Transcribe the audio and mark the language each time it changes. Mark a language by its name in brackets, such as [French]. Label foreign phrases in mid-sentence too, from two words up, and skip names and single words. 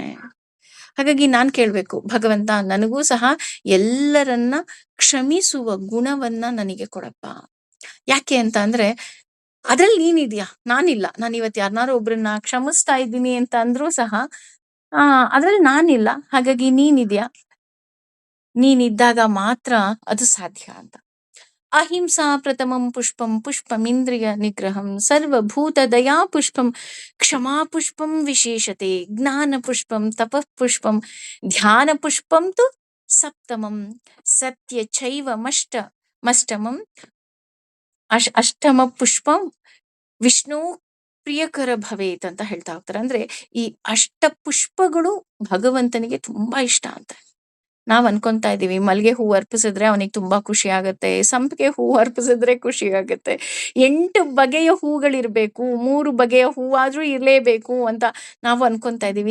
[Kannada] ಹಾಗಾಗಿ ನಾನ್ ಕೇಳ್ಬೇಕು, ಭಗವಂತ ನನಗೂ ಸಹ ಎಲ್ಲರನ್ನ ಕ್ಷಮಿಸುವ ಗುಣವನ್ನ ನನಗೆ ಕೊಡಪ್ಪ. ಯಾಕೆ ಅಂತ ಅಂದ್ರೆ ಅದ್ರಲ್ಲಿ ನೀನಿದ್ಯಾ, ನಾನಿಲ್ಲ. ನಾನು ಇವತ್ತು ಯಾರನ್ನಾರು ಒಬ್ರನ್ನ ಕ್ಷಮಿಸ್ತಾ ಇದ್ದೀನಿ ಅಂತ ಅಂದ್ರೂ ಸಹ ಅದ್ರಲ್ಲಿ ನಾನಿಲ್ಲ. ಹಾಗಾಗಿ ನೀನಿದ್ಯಾ, ನೀನಿದ್ದಾಗ ಮಾತ್ರ ಅದು ಸಾಧ್ಯ ಅಂತ. [Sanskrit] ಅಹಿಂಸಾ ಪ್ರಥಮಂ ಪುಷ್ಪಂ ಪುಷ್ಪಮಿಂದ್ರಿಯ ನಿಗ್ರಹಂ ಸರ್ವಭೂತ ದಯಾ ಪುಷ್ಪಂ ಕ್ಷಮಾ ಪುಷ್ಪಂ ವಿಶೇಷತೆ ಜ್ಞಾನ ಪುಷ್ಪಂ ತಪಃ ಪುಷ್ಪಂ ಧ್ಯಾನ ಪುಷ್ಪಂ ತು ಸಪ್ತಮಂ ಸತ್ಯ ಚೈವ ಮಷ್ಟಮಂ ಅಷ್ಟಮ ಪುಷ್ಪಂ ವಿಷ್ಣು ಪ್ರಿಯಕರ ಭವೇತ್ [Kannada] ಅಂತ ಹೇಳ್ತಾ ಹೋಗ್ತಾರೆ. ಅಂದ್ರೆ ಈ ಅಷ್ಟ ಪುಷ್ಪಗಳು ಭಗವಂತನಿಗೆ ತುಂಬಾ ಇಷ್ಟ ಅಂತ. ನಾವ್ ಅನ್ಕೊಂತಾ ಇದೀವಿ ಮಲ್ಗೆ ಹೂ ಅರ್ಪಿಸಿದ್ರೆ ಅವನಿಗೆ ತುಂಬಾ ಖುಷಿ ಆಗತ್ತೆ, ಸಂಪಿಗೆ ಹೂ ಅರ್ಪಿಸಿದ್ರೆ ಖುಷಿ ಆಗತ್ತೆ, 8 ಬಗೆಯ ಹೂಗಳಿರ್ಬೇಕು, 3 ಬಗೆಯ ಹೂವಾದ್ರೂ ಇರ್ಲೇಬೇಕು ಅಂತ ನಾವು ಅನ್ಕೊಂತಾ ಇದೀವಿ.